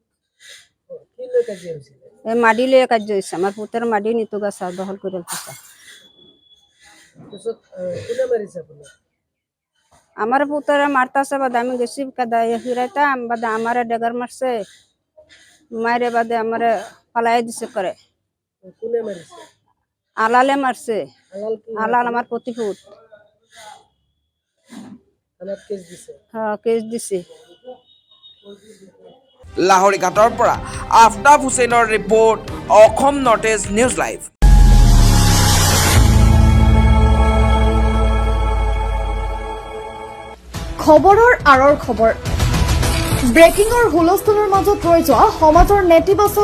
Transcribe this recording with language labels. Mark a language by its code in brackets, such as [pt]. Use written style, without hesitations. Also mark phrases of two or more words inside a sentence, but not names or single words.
[bn] এই মাটি লিয়ে কাজ হয়েছে, আমার হুতের মাটি নিতু গাছা দখল করে আমার পুতরে মারতাছে, বাদে আমি গেছি কাদায় ফিরাইতাম, বাদে আমার ডেগার মারছে, মারে বাদে আমার ফালাই দিছে করে। আলালে মারছে, আলাল আমার প্রতিপুত। হ্যাঁ, কেস দিছে। [as] লাহৰীঘাটৰ পৰা আফতাব হুছেইনৰ ৰিপৰ্ট, অসম নৰ্থ ইষ্ট নিউজ লাইভ। খবৰৰ আঁৰৰ খবৰ, ব্ৰেকিঙৰ হুলস্থুলৰ মাজত ৰৈ যোৱা সমাজৰ নেতিবাচক